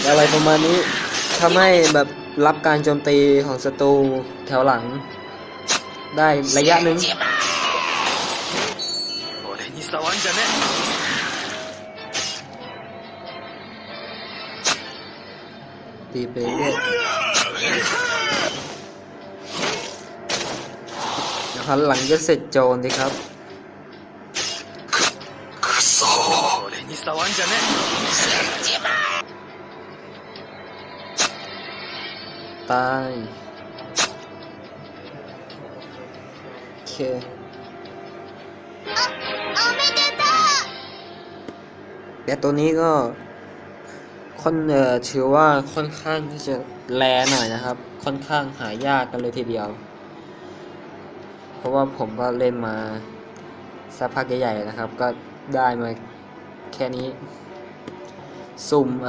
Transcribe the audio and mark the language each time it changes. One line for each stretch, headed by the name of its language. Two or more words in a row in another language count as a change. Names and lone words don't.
Thai: อะไรประมาณนี้ทำให้แบบรับการโจมตีของศัตรูแถวหลังได้ระยะหนึ่งตีไปเรื่อยหันหลังจะเสร็จโจรดีครับ
Japanese: 俺に触んじゃねえ。死んじまえ。
Thai: ตายโอเคแต่ตัวนี้ก็ถือว่าค่อนข้างที่จะแรหน่อยนะครับค่อนข้างหายากกันเลยทีเดียวเพราะว่าผมก็เล่นมาสักพักใหญ่ๆนะครับก็ได้มาแค่นี้สุ่